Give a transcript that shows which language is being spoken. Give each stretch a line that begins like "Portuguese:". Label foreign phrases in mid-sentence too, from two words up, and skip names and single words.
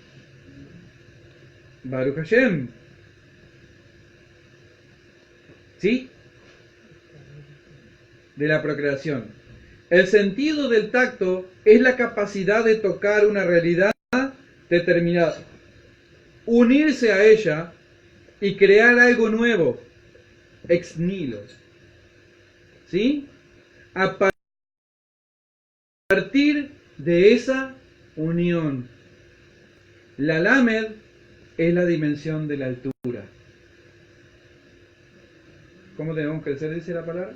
Hebrew: ברוך השם.
Spanish: ¿Sí? De la procreación. El sentido del tacto es la capacidad de tocar una realidad determinada, unirse a ella y crear algo nuevo,
Latin: ex nihilo.
Spanish: ¿Sí? A partir de esa unión. La Lamed es la dimensión de la altura. ¿Cómo tenemos que crecer, dice la palabra?